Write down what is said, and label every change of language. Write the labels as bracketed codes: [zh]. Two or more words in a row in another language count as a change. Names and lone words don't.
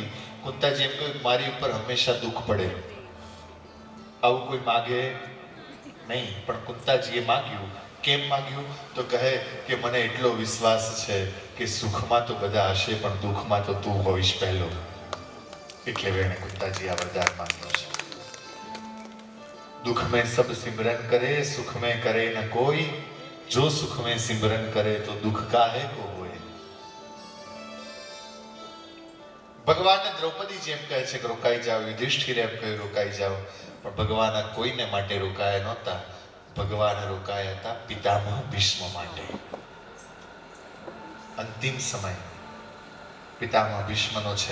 [gu] કુંતાજી એમ કહ્યું મારી ઉપર હંમેશા દુઃખ પડે. આવું કોઈ માગે નહીં, પણ કુંતાજીએ માગ્યું. કેમ માગ્યું? તો કહે કે મને એટલો વિશ્વાસ છે કે સુખમાં તો બધા હશે પણ દુઃખમાં તો તું હોઈશ પહેલો. એટલે વેણે કુંતાજી આ વરદાન માંગ્યું છે. [hi] दुख में सब सिमरन करे, सुख में करे न कोई, जो सुख में सिमरन करे तो दुख काहे को होए. [gu] ભગવાન દ્રૌપદી જેમ કહે છે કે રોકાઈ જાઓ, યુધિષ્ઠિરે એમ કહ્યું રોકાઈ જાઓ, પણ ભગવાન કોઈને માટે રોકાયા નહોતા. ભગવાન રોકાયા હતા પિતામહ ભીષ્મ માટે. અંતિમ સમય પિતામહ ભીષ્મનો છે.